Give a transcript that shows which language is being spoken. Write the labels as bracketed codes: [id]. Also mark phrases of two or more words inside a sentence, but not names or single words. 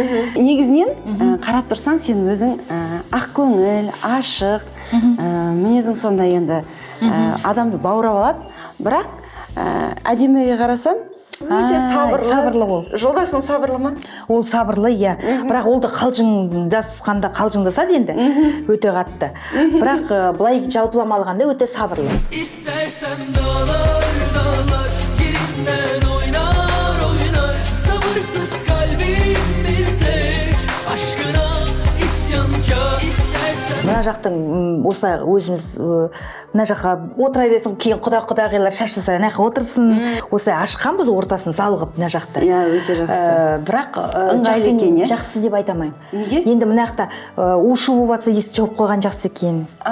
[kk] Негізінен қарап тұрсаң, сен өзің ақ көңіл, ашық, мінезің сондай енді адамды баурап алады. Бірақ әдеміге қарасам, өте сабырлы. Сабырлы ол. Жолдасың сабырлы ма? Ол сабырлы, иә. Бірақ ол да қалжыңдасады енді, өте қатты. Бірақ былай жалпылама алғанда өте сабырлы. [tr] İstersen dağlar dağlar yerinden oynar sabırsız kalbim bir tek aşkına isyankar istersen [kk] Мына жақтың осылай өзіміз мына жаққа отыра берсін, кейін құдағилар шашылса ана жаққа отырсын. Осылай ашқанбыз ортасын салғып мына жақта. Иә, өте жақсы. Бірақ Ыңғайлы екен, иә? жақсы деп айта алмаймын. Неге? Енді мына жақта у-шу болып жатса есік жауып қойған жақсы екен.